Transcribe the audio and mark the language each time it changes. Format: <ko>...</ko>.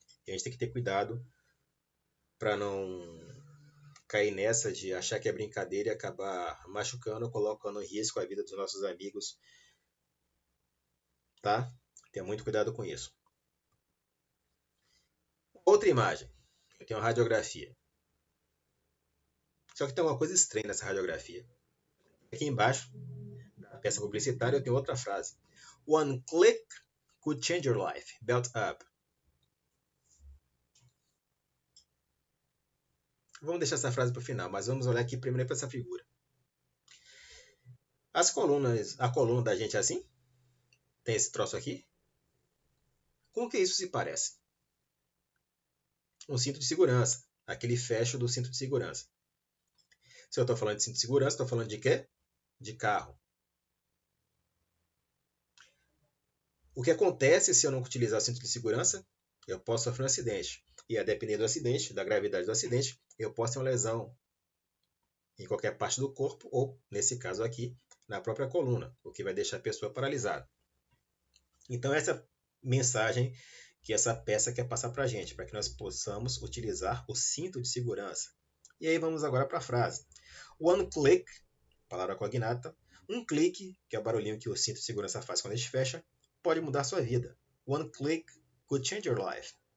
<pt>E a gente tem que ter cuidado para não cair nessa de achar que é brincadeira e acabar machucando ou colocando em risco a vida dos nossos amigos, tá? Tenha muito cuidado com isso. Outra imagem. Eu tenho uma radiografia. Só que tem uma coisa estranha nessa radiografia. Aqui embaixo, na peça publicitária, eu tenho outra frase.</pt> <en>One click could change your life. Belt up.</en> <pt>Vamos deixar essa frase para o final, mas vamos olhar aqui primeiro para essa figura. A coluna da gente é assim? Tem esse troço aqui? Com que isso se parece? Um cinto de segurança. Aquele fecho do cinto de segurança. Se eu estou falando de cinto de segurança, estou falando de quê? De carro. O que acontece se eu não utilizar o cinto de segurança? Eu posso sofrer um acidente. E a depender do acidente, da gravidade do acidente, eu posso ter uma lesão em qualquer parte do corpo ou, nesse caso aqui, na própria coluna, o que vai deixar a pessoa paralisada. Então essa é a mensagem que essa peça quer passar para a gente, para que nós possamos utilizar o cinto de segurança. E aí vamos agora para a frase.</pt> <en>One click,</en> <pt>palavra cognata, um clique, que é o barulhinho que o cinto de segurança faz quando a gente fecha, pode mudar sua vida.</pt> <en>One click could change your life.</en>